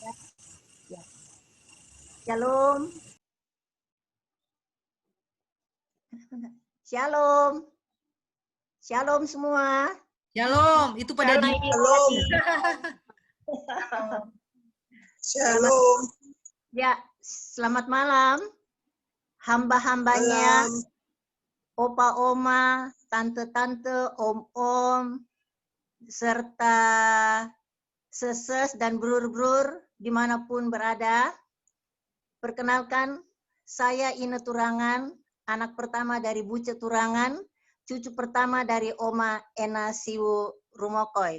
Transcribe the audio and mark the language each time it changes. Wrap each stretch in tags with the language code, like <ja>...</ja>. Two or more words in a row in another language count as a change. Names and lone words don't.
<id>Shalom. Shalom. Shalom semua. Shalom, itu pada di Shalom. Shalom. Ya, selamat malam. Hamba-hambanya, opa-oma, tante-tante, om-om, serta seses dan brur-brur dimanapun berada. Perkenalkan, saya Ine Turangan, anak pertama dari Buce Turangan, cucu pertama dari Oma Ena Siwu Rumokoy.</id>